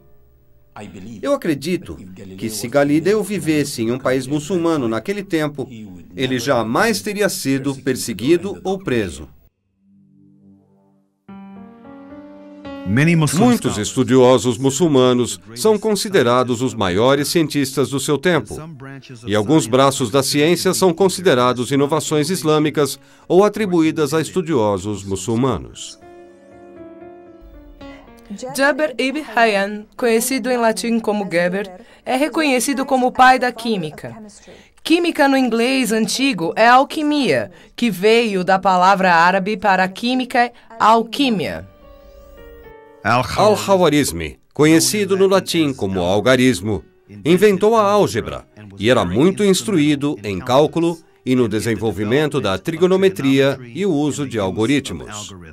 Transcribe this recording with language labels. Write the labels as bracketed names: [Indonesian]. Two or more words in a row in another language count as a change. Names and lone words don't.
[Portuguese] Eu acredito que se Galileu vivesse em um país muçulmano naquele tempo, ele jamais teria sido perseguido ou preso. Muitos estudiosos muçulmanos são considerados os maiores cientistas do seu tempo, e alguns braços da ciência são considerados inovações islâmicas ou atribuídas a estudiosos muçulmanos. Jabir ibn Hayyan, conhecido em latim como Geber, é reconhecido como o pai da química. Química no inglês antigo é alquimia, que veio da palavra árabe para química, alquímia. Al-Khawarizmi, conhecido no latim como algarismo, inventou a álgebra e era muito instruído em cálculo e no desenvolvimento da trigonometria e o uso de algoritmos.